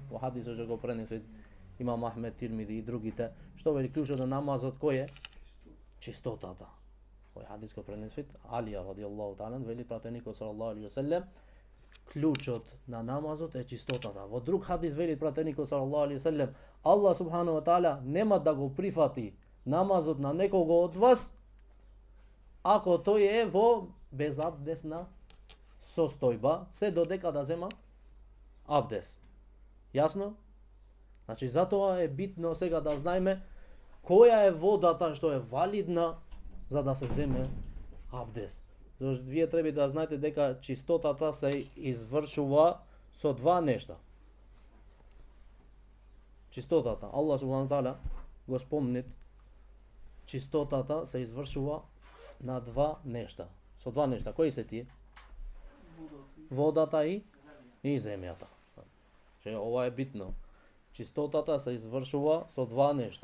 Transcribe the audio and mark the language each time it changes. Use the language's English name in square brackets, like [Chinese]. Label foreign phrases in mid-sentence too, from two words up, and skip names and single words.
[Macedonian] Во хадисот што го пренесет имам Ахмед, Тирмизи и другите. Што вели клjučот на намазот кој е? Чистотата. Овој хадис го пренесет Алија [Arabic] رضي الله تعالى, [Macedonian] вели пратеникот [Arabic] صلى الله عليه وسلم, [Macedonian] клjučот на намазот е чистотата. Во друг хадис вели пратеникот [Arabic] صلى الله عليه وسلم, [Macedonian] Аллах [Arabic] سبحانه وتعالى [Macedonian] нема да го прифати намазот на некого од вас ако тој е во безабдесна состојба, се додека да зема абдес. Јасно? Значи, затоа е битно сега да знаеме која е водата што е валидна за да се земе абдес. Зашто вие треба да знаете дека чистотата се извршува со два нешта. Чистотата, Аллах [Arabic] سبحانه تعالى [Macedonian] го спомнет, чистотата се извршува на два нешта. Со два нешта. Кои се тие? Водата и земјата. Че ова е битно. Чистотата се извршува со два нешта.